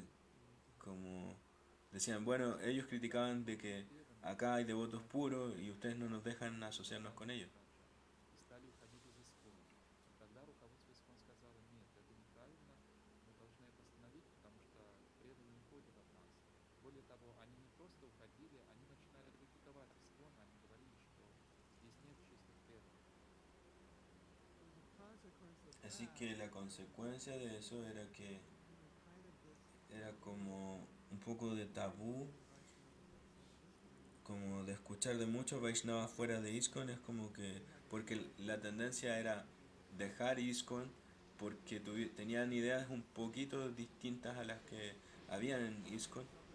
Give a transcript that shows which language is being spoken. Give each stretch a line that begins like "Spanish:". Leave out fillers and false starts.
Spanish: Eh, como decían, bueno, ellos criticaban de que acá hay devotos puros y ustedes no nos dejan asociarnos con ellos.
Russian: и стали уходить из ИСКОНа. Тогда руководство ИСКОН сказало, нет, это неправильно, мы должны это остановить, потому что преданные уходят от нас. Более того, они не просто уходили, они начинали критиковать ИСКОН, они говорили, что здесь нет чистых преданных.
English: So as a consequence of
Spanish: Así
English: that,
Spanish: que la consecuencia de eso era que
English: kind of this
Spanish: era como un poco de tabú,
English: in Vaishnavism. This one,
Spanish: como de escuchar de muchos Vaishnavas fuera de ISKCON, es como que, porque la tendencia era dejar ISKCON porque tenían ideas un poquito distintas a las que habían en ISKCON.